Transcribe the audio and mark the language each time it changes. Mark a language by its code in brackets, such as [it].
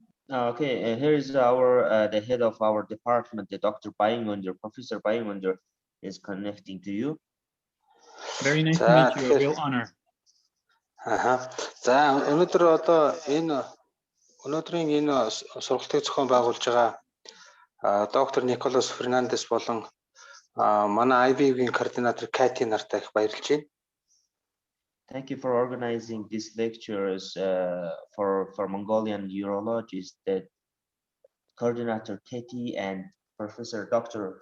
[en] Okay, here is our the head of our department, the Dr. Bayingunder, Professor Bayingunder is connecting to you. Very nice to meet you. A real honor. [mn] За өнөөдөр одоо өнөөдрийн энэ сургалтыг зохион байгуулж байгаа доктор Nicolas Fernandez болон манай IVUmed координатор Кати нартай их баярлж байна. [en] Thank you for organizing these lectures for Mongolian urologists, the coordinator Katie and Professor Dr.